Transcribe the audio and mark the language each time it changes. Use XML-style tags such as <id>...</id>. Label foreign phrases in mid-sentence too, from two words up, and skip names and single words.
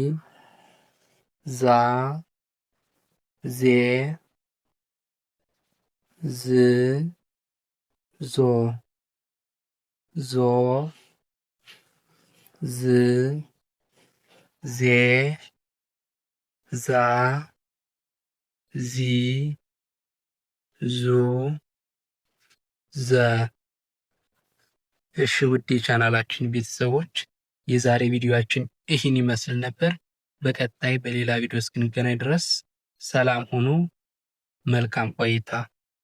<am>ዛ ዜ ዝ ዞ ዞ ዝ ዜ ዛ ዚ ዙ ዘ። እሺ ውድ የቻናላችን ቤተሰቦች የዛሬ ቪዲዮአችን ይህን ይመስል ነበር። በቀጣይ በሌላ ቪዲዮ እስክንገናኝ ድረስ ሰላም ሁኑ። መልካም ቆይታ</am>